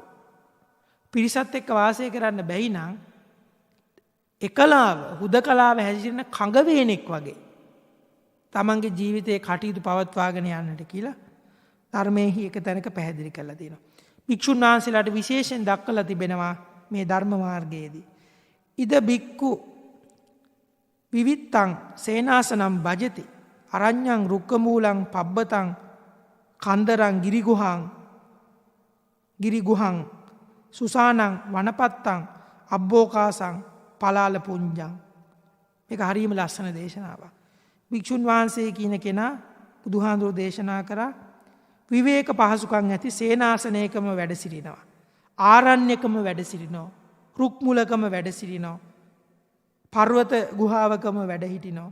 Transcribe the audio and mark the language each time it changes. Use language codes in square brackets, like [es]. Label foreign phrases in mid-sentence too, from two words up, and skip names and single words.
[si] පිරිසත් එක්ක වාසය කරන්න බැයි නම් එකලාව හුදකලාව හැසිරෙන කඟවේනෙක් වගේ තමන්ගේ ජීවිතයේ කටයුතු පවත්වාගෙන යන්නට කියලා ධර්මයේහි එක තැනක පැහැදිලි කරලා තියෙනවා. භික්ෂුන් වහන්සේලාට විශේෂයෙන් දක්වලා තිබෙනවා මේ ධර්ම මාර්ගයේදී. [pi] ඉද බික්කු විවිත්තං සේනාසනම් භජති අරඤ්ඤං රුක්කමූලං පබ්බතං කන්දරං ගිරිගුහං සුසානං වනපත්තං අබ්බෝකාසං පලාල පුංජං. [si] මේක හරියම ලස්සන දේශනාවක්. භික්ෂුන් වහන්සේ කියන කෙනා බුදුහාඳුරෝ දේශනා කරා විවේක පහසුකම් ඇති සේනාසනයකම වැඩ සිටිනවා. ආරණ්‍යකම වැඩ සිටිනවා. රුක් මුලකම වැඩ සිටිනවා. පර්වත ගුහාවකම වැඩ හිටිනවා.